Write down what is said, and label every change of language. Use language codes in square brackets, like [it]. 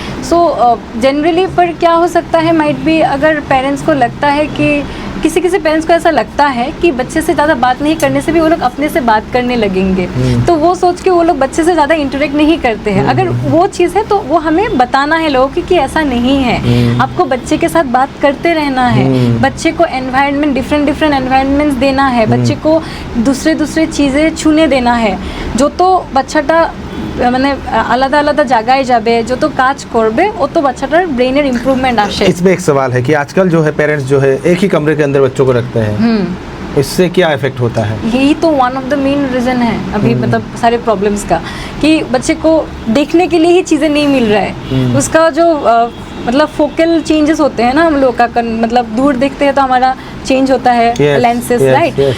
[hi] So generally पर क्या हो सकता है, माइट भी अगर पेरेंट्स को लगता है कि किसी पेरेंट्स को ऐसा लगता है कि बच्चे से ज़्यादा बात नहीं करने से भी वो लोग अपने से बात करने लगेंगे, तो वो सोच के वो लोग बच्चे से ज़्यादा इंटरेक्ट नहीं करते हैं। अगर वो चीज़ है तो वो हमें बताना है लोगों की कि ऐसा नहीं है, आपको बच्चे के साथ बात करते रहना है, बच्चे को एनवायरनमेंट डिफरेंट एनवायरनमेंट्स देना है, बच्चे को दूसरे चीज़ें छूने देना है। जो तो बच्चाटा [bn] মানে আলাদা আলাদা জায়গায় যাবে, যত কাজ করবে অত বাচ্চাটার ব্রেনের ইমপ্রুভমেন্ট আসে। [hi] इसमें एक सवाल है कि आजकल जो है पेरेंट्स जो है एक ही कमरे के अंदर बच्चों को रखते हैं, इससे क्या इफेक्ट होता है? यही तो one of the main reason है अभी मतलब सारे प्रॉब्लम्स का, कि बच्चे को देखने के लिए ही चीज़ें नहीं मिल रहा है। उसका जो मतलब फोकल चेंजेस होते हैं ना हम लोग का, मतलब दूर देखते हैं तो हमारा चेंज होता है लेंसेस, राइट?